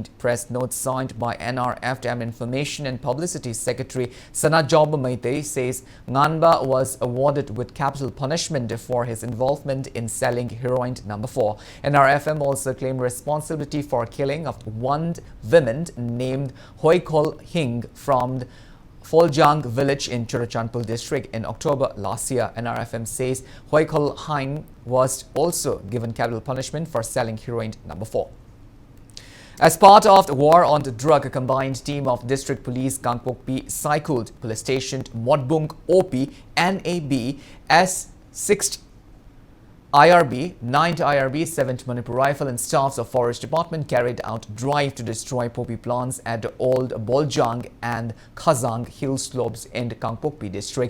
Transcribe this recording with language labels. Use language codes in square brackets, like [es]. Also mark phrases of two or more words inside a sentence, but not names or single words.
[en] Press note signed by NRF Information and Publicity Secretary Sanajob Maite says Nganba was awarded with capital punishment for his involvement in selling heroin number 4. NRFM also claimed responsibility for killing of one woman named Hoikol Hing from Foljang village in Churachandpur district in October last year. NRFM says Hoikol Hing was also given capital punishment for selling heroin number 4. As part of the war on the drug, a combined team of District Police Kangpokpi cycled Police Station Modbung OP NAB as 6th IRB, 9th IRB, 7th Manipur Rifle and staffs of Forest Department carried out drive to destroy poppy plants at the Old Boljang and Khazang hill slopes in the Kangpokpi district.